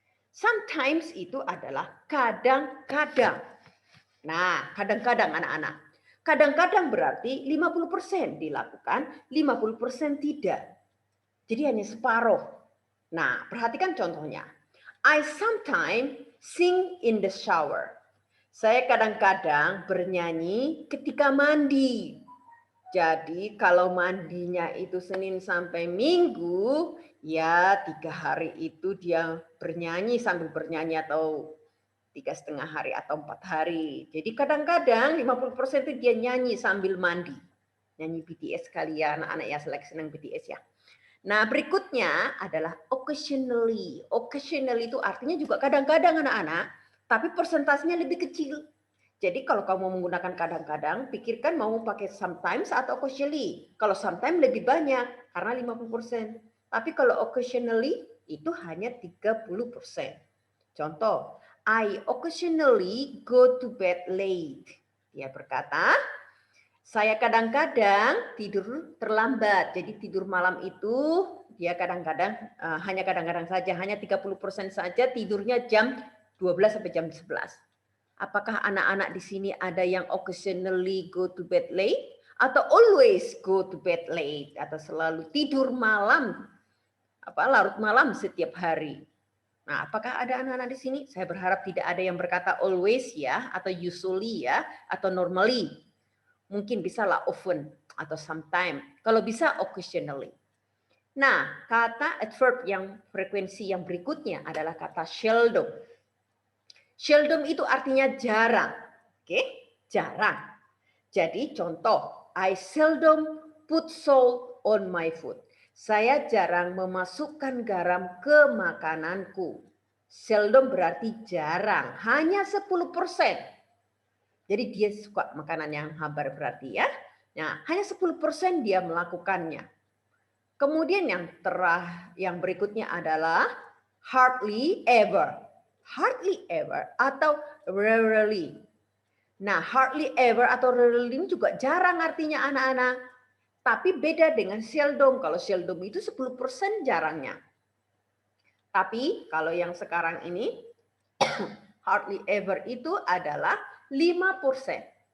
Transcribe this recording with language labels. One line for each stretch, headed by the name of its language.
Indonesian: Sometimes itu adalah kadang-kadang. Nah, kadang-kadang anak-anak. Kadang-kadang berarti 50% dilakukan, 50% tidak. Jadi hanya separuh. Nah, perhatikan contohnya.
English: I sometimes sing in the shower.
Indonesian: Saya kadang-kadang bernyanyi ketika mandi. Jadi kalau mandinya itu Senin sampai Minggu, ya 3 hari itu dia bernyanyi sambil bernyanyi atau 3,5 hari atau 4 hari. Jadi kadang-kadang 50% itu dia nyanyi sambil mandi. Nyanyi BTS kali ya, anak-anak ya, senang BTS ya. Nah berikutnya adalah occasionally. Occasionally itu artinya juga kadang-kadang anak-anak, tapi persentasenya lebih kecil. Jadi kalau kamu menggunakan kadang-kadang, pikirkan mau pakai sometimes atau occasionally. Kalau sometimes lebih banyak, karena 50%. Tapi kalau occasionally, itu hanya 30%.
English: Contoh, I occasionally go to bed late.
Indonesian: Dia berkata, saya kadang-kadang tidur terlambat. Jadi tidur malam itu, dia kadang-kadang, hanya kadang-kadang saja, hanya 30% saja tidurnya jam 12 sampai jam 11. Apakah anak-anak di sini ada yang occasionally go to bed late atau always go to bed late atau selalu tidur malam larut malam setiap hari? Nah, apakah ada anak-anak di sini? Saya berharap tidak ada yang berkata always ya atau usually ya atau normally. Mungkin bisa lah often atau sometime. Kalau bisa occasionally. Nah, kata adverb yang frekuensi yang berikutnya adalah kata seldom. Seldom itu artinya jarang. Oke? Jarang.
English: Jadi contoh, I seldom put salt on my food.
Indonesian: Saya jarang memasukkan garam ke makananku. Seldom berarti jarang, hanya 10%. Jadi dia suka makanan yang hambar berarti ya. Nah, hanya 10% dia melakukannya. Kemudian yang berikutnya adalah hardly ever. Hardly ever atau rarely. Nah, hardly ever atau rarely ini juga jarang artinya anak-anak. Tapi beda dengan seldom. Kalau seldom itu 10% jarangnya. Tapi kalau yang sekarang ini hardly ever itu adalah 5%.